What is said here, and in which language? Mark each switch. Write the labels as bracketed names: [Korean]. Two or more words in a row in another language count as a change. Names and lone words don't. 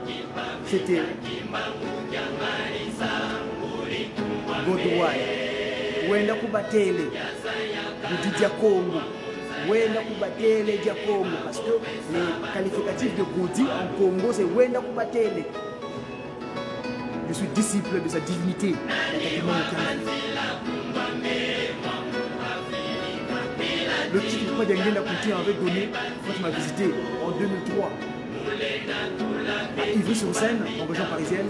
[French] C'était Godouaï, Wenda Kubatele, Didia Congo, Wenda Kubatele, Dia Congo, parce que les qualificatifs de Goudi en Congo, c'est Wenda Kubatele. Je suis disciple de sa divinité. Le titre de Diangenda Kouti avait donné quand tu m'as visité en 2003 à Ivry-sur-Seine, en région parisienne.